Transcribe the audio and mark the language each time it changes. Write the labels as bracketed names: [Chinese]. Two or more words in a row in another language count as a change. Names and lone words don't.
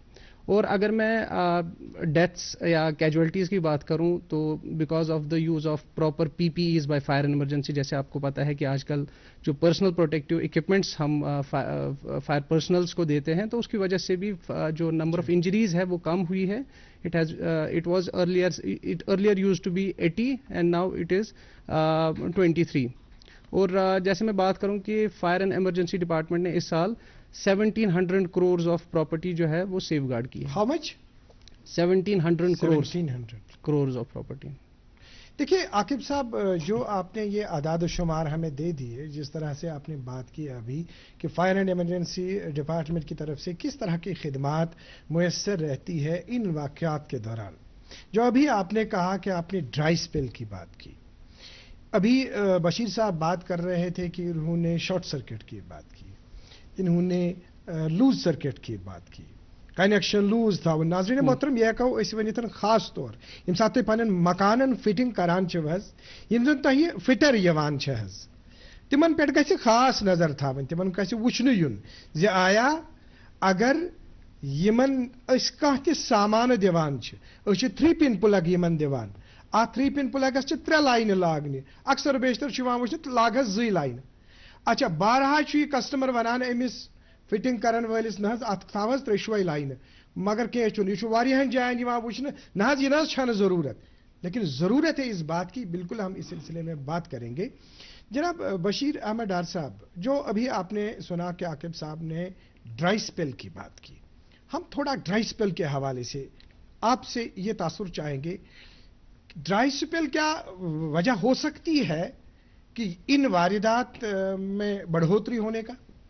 [Urdu] اور اگر میں ڈیتھس یا کیجویلٹیز کی بات کروں تو [English] because of the use of proper PPEs by fire and emergency, [Urdu] جیسے آپ کو پتہ ہے کہ آج کل جو [English] personal protective equipments [Urdu] ہم [English] fire personnels [Urdu] کو دیتے ہیں، تو اس کی وجہ سے بھی جو [English] number of injuries [Urdu] ہے وہ کم ہوئی ہے. [English] it was earlier used to be 80 and now it is 23. [Urdu] اور جیسے میں بات کروں کہ [English] fire and emergency department [Urdu] نے اس سال 1700 crores [English] of property [Urdu] جو ہے وہ سیف گارڈ کی ہے. [English] how much? [Urdu] 1700 crores 1700 crores [English] of property. [Urdu] دیکھیے عاقب صاحب، جو آپ نے یہ اعداد و شمار ہمیں دے دیے، جس طرح سے آپ نے بات کی ابھی کہ [English] fire and emergency department [Urdu] کی طرف سے کس طرح کی خدمات میسر رہتی ہے ان واقعات کے دوران، جو ابھی آپ نے کہا کہ آپ نے [English] dry spell [Urdu] کی بات کی، ابھی بشیر صاحب بات کر رہے تھے کہ انہوں نے [English] short circuit [Urdu] کی بات کی، انہوں نے [English] loose circuit [Urdu] کی بات کی، [English] connection loose [Urdu] تھا. [Kashmiri] ناظرین محترم، یہ کہو اس ونیتن خاص طور یم سات تھی پنن مکانن فٹنگ کران چھو حظ، یم زن تہ فٹر یوان چھ حظ، تمن پہ گژھِ خاص نظر تھاون، تمن گژھِ وچھنہٕ یُن زِ آیا اگر یمن اس کانٛہہ تہِ سامان دِوان چھِ، أسۍ چھِ 3 [English] pin plug [Kashmiri] یمن دِوان، اتھ 3 [English] pin plug [Kashmiri] چھِ 3 لاینہٕ لاگنہِ، اکثر بیشتر چھُ یِوان وٕچھنہٕ لاگس 2 لاینہٕ. اچھا بارہا چھُ یہِ کسٹمر ونان أمِس فٹنگ کرن وٲلِس نہ حظ اتھ تھاو حظ 3 لاینہٕ، مگر کینٛہہ چھُنہٕ، یہِ چھُ واریاہن جاین یِوان وٕچھنہٕ نہ حظ یہِ نہ حظ چھنہٕ ضروٗرت. [Urdu] لیکن ضرورت ہے اس بات کی، بالکل ہم اس سلسلے میں بات کریں گے. جناب بشیر احمد ڈار صاحب، جو ابھی آپ نے سنا کہ عاقب صاحب نے [English] dry spell [Urdu] کی بات کی، ہم تھوڑا [English] dry spell [Urdu] کے حوالے سے آپ سے یہ تاثر چاہیں گے. [English] dry spell [Urdu] کیا وجہ ہو سکتی ہے کہ ان واردات میں بڑھوتری ہونے کا؟